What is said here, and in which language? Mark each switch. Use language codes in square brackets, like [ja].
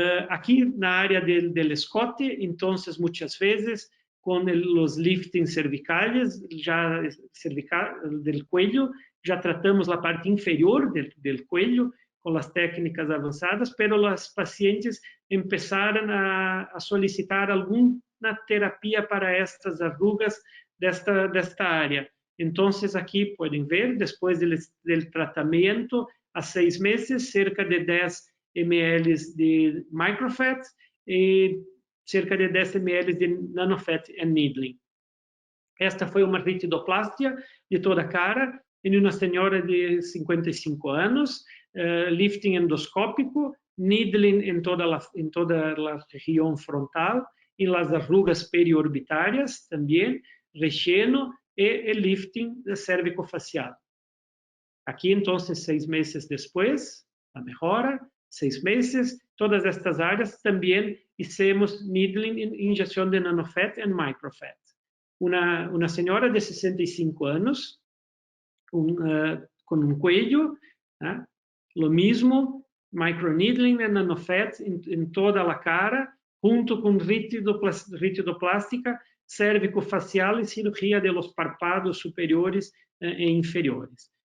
[es] Aquí, en la área del escote, entonces, muchas veces, con los liftings cervicales, ya del cuello, ya tratamos la parte inferior del cuello con las técnicas avanzadas, pero las pacientes empezaron a solicitar alguna terapia para estas arrugas de esta área. Entonces, aquí pueden ver, después del tratamiento, a 6 meses, cerca de 10 ml de microfat y cerca de 10 ml de nanofat en needling. [pt] Esta foi uma ritidoplastia de toda a cara em uma senhora de 55 anos, lifting endoscópico, needling em toda a região frontal, em [es] las arrugas periorbitárias [pt] também, relleno e lifting cervicofacial. [es] Aquí entonces 6 meses después, la mejora, 6 meses, todas estas áreas también hicimos needling, inyección de nanofat y microfat. Una señora de 65 años, con un cuello, lo mismo, microneedling y nanofat en toda la cara, junto con ritidoplastica, cérvico-facial y cirugía de los párpados superiores e inferiores.